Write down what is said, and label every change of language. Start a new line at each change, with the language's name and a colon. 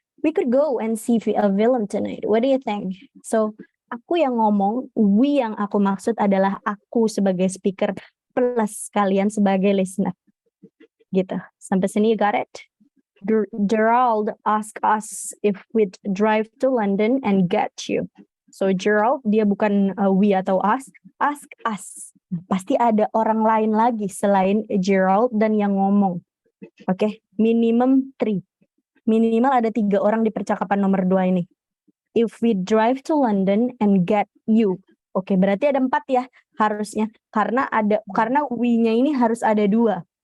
English: We could go and see a film tonight. What do you think?
Indonesian: So, aku yang ngomong, we yang aku maksud adalah aku sebagai speaker plus kalian sebagai listener. Gitu. Sampai sini
English: you got it? Gerald asked us if we'd drive to London and get you.
Indonesian: So Gerald, dia bukan we atau us,
English: ask us.
Indonesian: Pasti ada orang lain lagi selain Gerald dan yang ngomong. Oke, minimum 3. Minimal ada 3 orang di percakapan nomor 2 ini.
English: If we drive to London and get you.
Indonesian: Oke, berarti ada 4 ya harusnya. Karena we-nya ini harus ada 2.